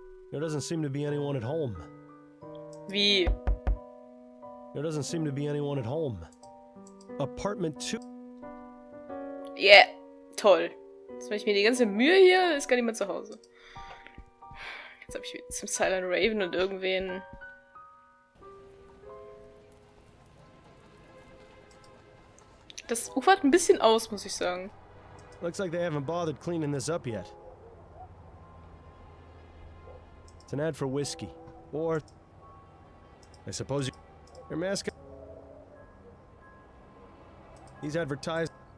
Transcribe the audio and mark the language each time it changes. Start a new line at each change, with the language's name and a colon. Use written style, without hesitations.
English: There doesn't seem to be anyone at home.
German: Wie?
English: There doesn't seem to be anyone at home. Apartment 2.
German: Yeah, toll. Jetzt mache ich mir die ganze Mühe hier, ist gar niemand zu Hause. Jetzt habe ich wieder zum Silent Raven und irgendwen... Das ufert ein bisschen aus, muss ich sagen.
English: Looks like they haven't bothered cleaning this up yet. It's an ad for whiskey. Or... I suppose your mascot... He's advertised...